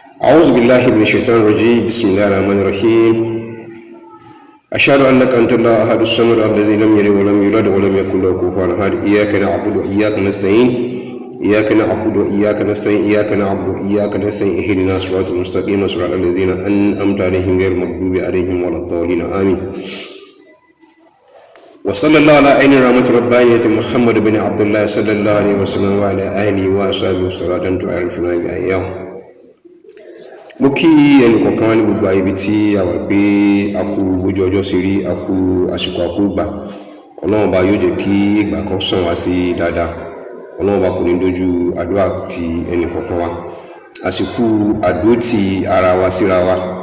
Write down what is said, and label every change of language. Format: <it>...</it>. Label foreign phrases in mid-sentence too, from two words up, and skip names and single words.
<ar>أعوذ بالله من الشيطان الرجيم بسم الله الرحمن الرحيم أشهد أنك أنت الله أحد الصمد الذي لم يلد ولم يولد ولم يكن له كفوا أحد إياك نعبد وإياك نستعين إياك نعبد وإياك نستعين إياك نعبد وإياك نستعين اهدنا الصراط المستقيم صراط الذين أنعمت عليهم غير المغضوب عليهم ولا الضالين آمين وصلى الله على عين رحمة ربانية محمد بن عبد الله صلى الله عليه وسلم وعلى آله وصحبه صلاة تعرفنا بها إياه.</ar> <yo>mo kí ẹnì kọ̀ọ̀kan ní gbogbo ibi tí a wà pé a kú ojú ọjọ́ sí rí, a kú àsìkò àkú gbà. Ọlọ́run bá yóò jẹ́ kí ìgbà kan sàn wá sí dáadáa. Ọlọ́run bá kò ní dojú àdúrà ti ẹnì kọ̀ọ̀kan wa. Àsìkò àdúró ti ara wa síra wa.</yo>